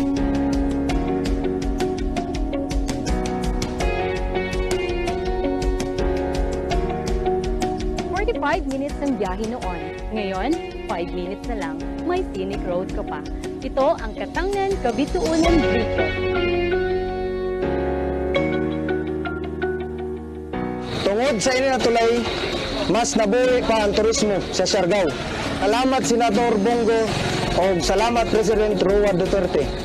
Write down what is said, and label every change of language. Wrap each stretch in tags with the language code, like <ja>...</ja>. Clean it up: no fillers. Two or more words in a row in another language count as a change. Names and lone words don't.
<tl>Minutes ng biyahe noon. Ngayon, 5 minutes na lang, may scenic road ka pa. Ito ang Catangnan Cabitoonan Bridge.</tl> <ceb>Tungod sa ini na tulay, mas nabuhi pa ang turismo sa Siargao.</ceb> <tl>Salamat Senator Bongo o salamat President Roa Duterte.</tl>